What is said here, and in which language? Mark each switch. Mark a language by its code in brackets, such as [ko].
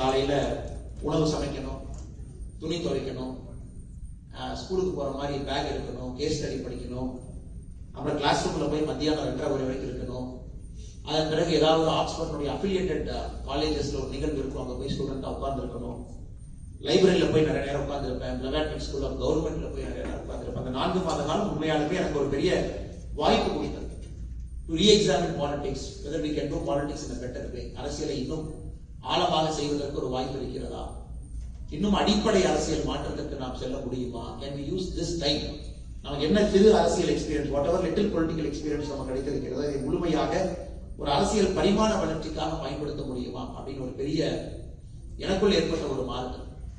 [ta] காலையில உணவு சமைக்கணும், துணி துவைக்கணும், ஸ்கூலுக்கு போற மாதிரி பேக் எடுக்கணும், கேஸ் ஸ்டடி படிக்கணும், அப்புறம் கிளாஸ் ரூம்ல போய் மத்தியானம் 2:30 வரைக்கும் இருக்கணும். அதன் பிறகு ஏதாவது ஆக்ஸ்போர்ட் அஃபிலியேட்டட் காலேஜஸ்ல ஒரு நிகழ்வு இருக்கும், அங்க போய் ஸ்டூடெண்டா உட்கார்ந்து இருக்கணும். லைப்ரரியில போய் நிறைய நேரம் உட்கார்ந்துருப்பேன். லெவன்த் ஸ்கூல் ஆஃப் கவர்மெண்ட்ல போய் நிறைய நேரம் உட்கார்ந்துருப்பேன். அந்த 4 மாத காலம் உண்மையாலுமே எனக்கு ஒரு பெரிய வாய்ப்பு கொடுத்தது. [en] To re-examine politics, whether we can do politics in a better way. [ta] அரசியலை இன்னும் ஆழமாக செய்வதற்கு ஒரு வாய்ப்பு இருக்கிறதா? இன்னும் அடிப்படை அரசியல் மாற்றத்திற்கு நாம் செல்ல முடியுமா? [en] Can we use this time? [ta] நமக்கு என்ன சிறு அரசியல் experience, [en] whatever little political experience [ta] நமக்கு கிடைத்திருக்கிறது, அதை முழுமையாக ஒரு அரசியல் பரிமாண வளர்ச்சிக்காக பயன்படுத்த முடியுமா அப்படின்னு ஒரு பெரிய எனக்குள் ஏற்பட்ட ஒரு மாறுதல்.